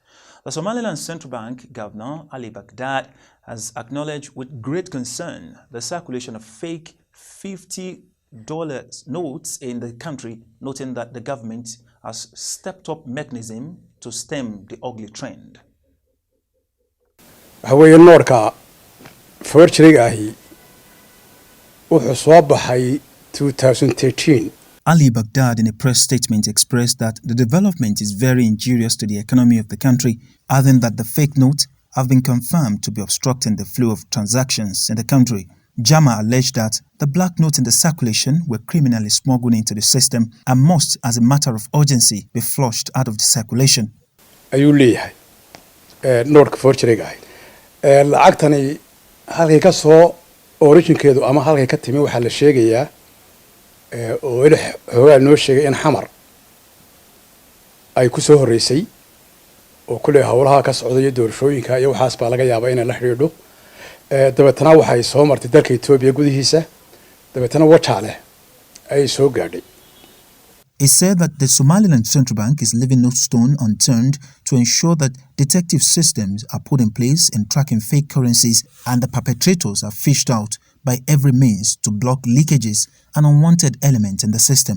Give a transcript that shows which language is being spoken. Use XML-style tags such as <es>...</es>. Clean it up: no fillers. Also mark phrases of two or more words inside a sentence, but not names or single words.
<en>The Somaliland Central Bank Governor Ali Baghdad has acknowledged with great concern the circulation of fake $50 notes in the country, noting that the government has stepped up mechanism to stem the ugly trend.</en> <so>wuxuu soo baxay 2013.</so> <en>Ali Baghdad in a press statement expressed that the development is very injurious to the economy of the country, adding that the fake notes have been confirmed to be obstructing the flow of transactions in the country. Jama alleged that the black notes in the circulation were criminally smuggled into the system and must, as a matter of urgency, be flushed out of the circulation.</en> <so>ayuu leeyahay noorka forgeryga lacagtani halkay ka soo originkeedu ama halkay ka timi waxa la sheegayaa oo xoogaa noo sheegay in xamar ay ku soo horeysay oo kulay hawlaha ka socday doorashooyinka iyo waxaas baa laga yaabaa in la xiriidho dabeetana waxay soo martay dalka Itoobiya gudihiisa dabeetana wajaale ay soo gaadhay.</so> <en>He said that the Somaliland Central Bank is leaving no stone unturned to ensure that detective systems are put in place in tracking fake currencies and the perpetrators are fished out by every means to block leakages and unwanted elements in the system.</en>